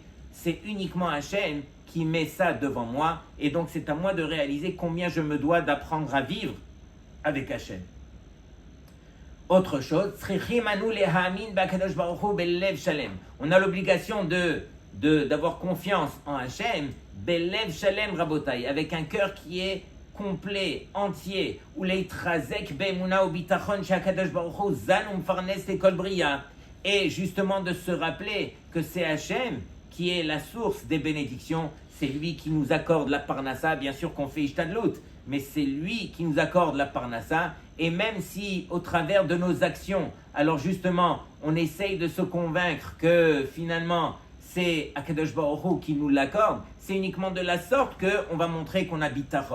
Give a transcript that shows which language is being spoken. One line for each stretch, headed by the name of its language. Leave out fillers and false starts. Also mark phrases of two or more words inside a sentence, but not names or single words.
French: C'est uniquement Hachem qui met ça devant moi et donc c'est à moi de réaliser combien je me dois d'apprendre à vivre avec Hachem. Autre chose, on a l'obligation d'avoir confiance en Hachem,
Hebrew: בלב שלם רבותיי,
French: avec un cœur qui est complet, entier,
Hebrew: ולהתחזק באמונה ובטחון שהקדוש ברוך הוא זן ומפרנס לכל בריה,
French: et justement de se rappeler que c'est Hachem qui est la source des bénédictions, c'est lui qui nous accorde la parnassa, bien sûr qu'on fait ishtadlut, mais c'est lui qui nous accorde la parnassa, et même si au travers de nos actions, alors justement, on essaye de se convaincre que finalement, c'est
Hebrew: הקדוש ברוך הוא
French: qui nous l'accorde, c'est uniquement de la sorte qu'on va montrer qu'on a bitachon.